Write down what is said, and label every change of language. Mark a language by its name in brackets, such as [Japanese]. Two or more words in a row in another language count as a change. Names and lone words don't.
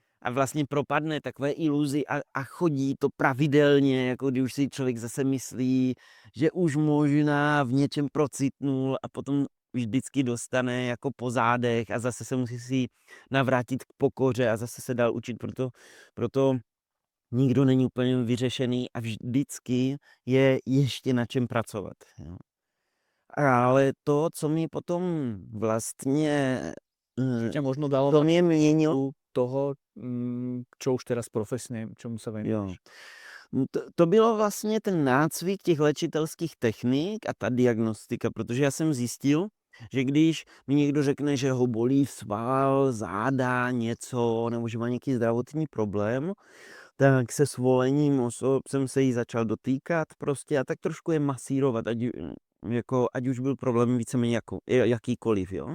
[Czech] a vlastně propadne takové iluzi a chodí to pravidelně, jako když už si člověk zase myslí, že už možná v něčem procitnul a potom vždycky dostane jako po zádech a zase se musí si navrátit k pokoře a zase se dál učit, proto nikdo není úplně vyřešený a vždycky je ještě na čem pracovat. Jo. Ale to, co mi potom vlastně [Slovak] Ťa možno dalo to na [Czech] mě měnilo, [Slovak] toho, čo už teraz profesne, čomu sa [Czech] jo. [Slovak] venuješ. [Czech] To bylo vlastně ten nácvik těch léčitelských technik a ta diagnostika, protože já jsem zjistil, že když mi někdo řekne, že ho bolí sval, záda, něco, nebo že má nějaký zdravotní problém, tak se svolením osob jsem se jí začal dotýkat prostě a tak trošku je masírovat, ať už byl problém víceméně jako, jakýkoliv, jo.